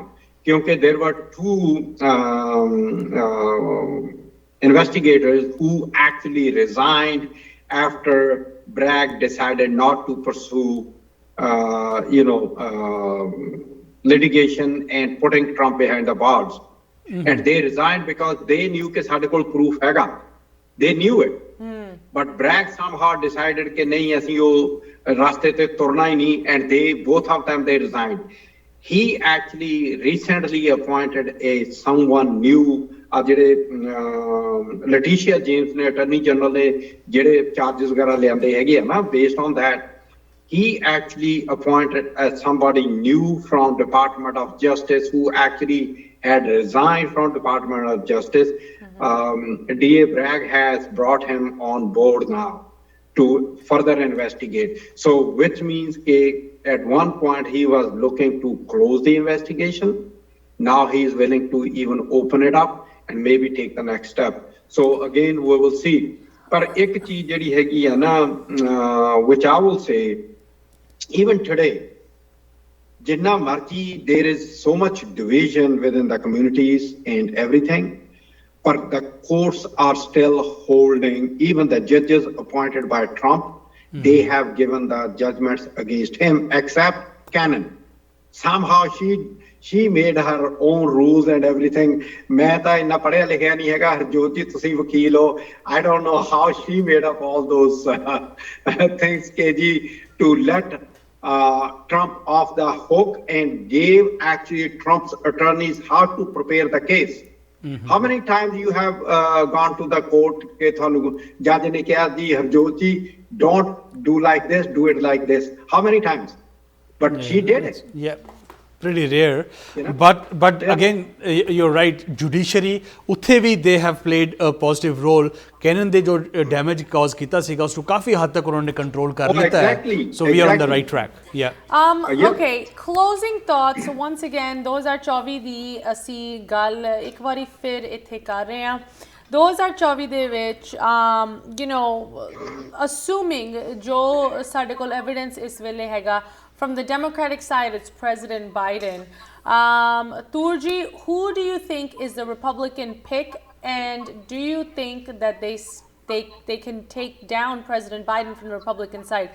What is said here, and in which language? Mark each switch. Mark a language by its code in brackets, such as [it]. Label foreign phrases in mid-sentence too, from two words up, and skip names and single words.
[en] Because there were two investigators who actually resigned after Bragg decided not to pursue, litigation and putting Trump behind the bars. And they resigned because they knew that [pa] ਸਾਡੇ ਕੋਲ proof ਹੈਗਾ. [en] They knew it. But Bragg somehow decided that [pa] ਨਹੀਂ ਅਸੀਂ ਉਹ ਰਸਤੇ ਤੇ ਤੁਰਨਾ ਹੀ ਨਹੀਂ, [en] and they both of them they resigned. He actually recently appointed someone new. [pa] Letitia James ne [en] Attorney General [pa] ne ਜਿਹੜੇ charges ਵਗੈਰਾ ਲਿਆਂਦੇ ਹੈਗੇ ਨਾ, [en] based on that he actually appointed somebody new from Department of Justice who actually had resigned from Department of Justice. DA Bragg has brought him on board now to further investigate. So which means at one point he was looking to close the investigation. Now he is willing to even open it up and maybe take the next step. So again, we will see. But [pa] ਇੱਕ ਚੀਜ਼ ਜਿਹੜੀ ਹੈਗੀ ਹੈ ਨਾ, [en] which I will say, even today, [pa] ਜਿੰਨਾ ਮਰਜ਼ੀ, [en] there is so much division within the communities and everything, but the courts are still holding. Even the judges appointed by Trump, they have given the judgments against him, except Cannon. Somehow she made her own rules and everything. [pa] ਮੈਂ ਤਾਂ ਇੰਨਾ ਪੜ੍ਹਿਆ ਲਿਖਿਆ ਨਹੀਂ ਹੈਗਾ, ਹਰਜੋਤ ਜੀ ਤੁਸੀਂ ਵਕੀਲ ਹੋ. [en] I don't know how she made up all those things KG to let Trump off the hook, and gave actually Trump's attorneys how to prepare the case. How many times you have gone to the court [pa] ਕਿ ਤੈਨੂੰ judge ਨੇ ਕਿਹਾ ਜੀ ਹਰਜੋਤ ਜੀ [en] don't do like this, do it like this? How many times? But she did it. Pretty rare. But again, you're right, judiciary [pa] ਉੱਥੇ ਵੀ [en] they have played a positive role. [pa] ਕੈਨਨ ਦੇ ਜੋ [en] damage cause [pa] ਕੀਤਾ ਸੀਗਾ ਉਸਕੋ ਕਾਫ਼ੀ ਹੱਦ ਤੱਕ ਉਨ੍ਹਾਂ ਨੇ control ਕਰ ਲਿਤਾ ਹੈ. [en] So we are on the right track. Okay, closing thoughts. Once again, [pa] 2024 ਦੀ ਅਸੀਂ ਗੱਲ ਇੱਕ ਵਾਰੀ ਫਿਰ ਇੱਥੇ ਕਰ ਰਹੇ ਹਾਂ. 2024 ਦੇ ਵਿੱਚ [en] you know, assuming [pa] ਜੋ ਸਾਡੇ ਕੋਲ evidence ਇਸ ਵੇਲੇ ਹੈਗਾ, [en] from the Democratic side, it's President Biden. Turji, who do you think is the Republican pick, and do you think that they can take down President Biden from the Republican side?